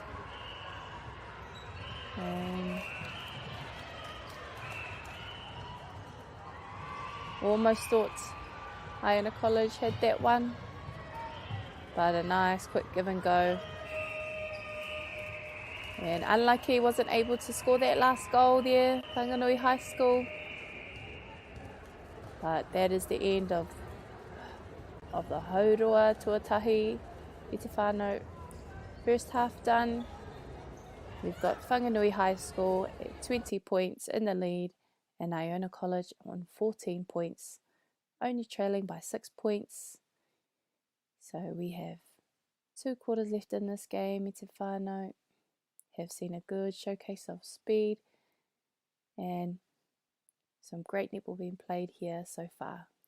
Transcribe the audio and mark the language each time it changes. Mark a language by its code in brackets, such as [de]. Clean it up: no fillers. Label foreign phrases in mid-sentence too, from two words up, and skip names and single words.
[en] And almost thought Iona College had that one. But a nice quick give and go. And unlucky, wasn't able to score that last goal there, Whanganui High School. But that is the end of the [mi] Haurua Tuatahi i te whānau. [en] First half done. We've got Whanganui High School at 20 points in the lead and Iona College on 14 points, only trailing by 6 points. So we have 2 quarters left in this game [mi] i te whānau. [en] Have seen a good showcase of speed and some great netball being played here so far.